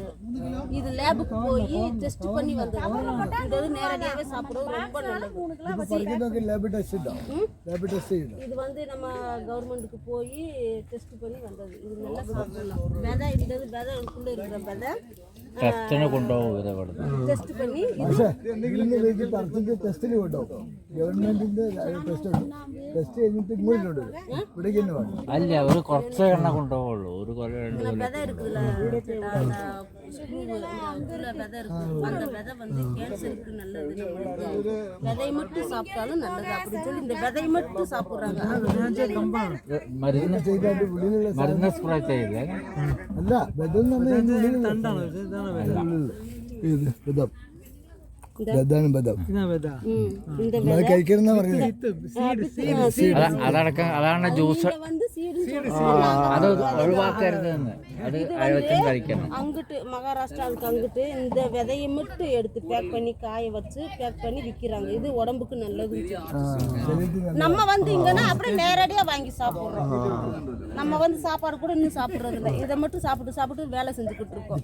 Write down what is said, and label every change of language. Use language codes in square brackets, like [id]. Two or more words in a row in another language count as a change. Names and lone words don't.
[ta] இது லேபுக்கு போய் டெஸ்ட் பண்ணி வந்தது. இந்த இது நேரடியாகவே சாப்பிட்றது ரொம்ப நல்லது. இது வந்து நம்ம கவர்மெண்ட்டுக்கு போய் டெஸ்ட் பண்ணி வந்தது. இது நல்லா சாப்பிடலாம். விதை இந்த விதை இதுக்குள்ள இருக்கிற விதை [ml] ടെസ്റ്റ് പണി ടെസ്റ്റിന് കൊണ്ടുപോകും. ഗവൺമെന്റിന്റെ ടെസ്റ്റ് ടെസ്റ്റ് കഴിഞ്ഞിട്ട് ഇങ്ങോട്ട് ഇവിടേക്ക് തന്നെ വേണം. അല്ല ഒരു കുറച്ച് എണ്ണ കൊണ്ടുപോകുള്ളൂ. ഒരു വിത [ta] இருக்குல்ல, அந்த விதை வந்து கேன்சருக்கு நல்லது. விதை மட்டும் சாப்பிட்டாலும் நல்லது அப்படின்னு சொல்லி இந்த விதை மட்டும் சாப்பிடுறாங்க. [ml] മരുന്ന് സ്പ്രേ ചെയ്യില്ല. അല്ല അതാണ് ജ്യൂസ്. അത് ഒഴിവാക്കരുതെന്ന്. അത് കഴിക്കണം. [ta] அங்கிட்டு மகாராஷ்டிராவுக்கு அங்கிட்டு இந்த விதையை மட்டும் எடுத்து பேக் பண்ணி காய வச்சு பேக் பண்ணி விற்கிறாங்க. இது உடம்புக்கு நல்லது. நம்ம வந்து இங்கன்னா அப்படியே நேரடியாக வாங்கி சாப்பிட்றோம். நம்ம வந்து சாப்பாடு கூட இன்னும் சாப்பிட்றது இல்லை. இதை மட்டும் சாப்பிட்டு வேலை செஞ்சுக்கிட்டு இருக்கோம்.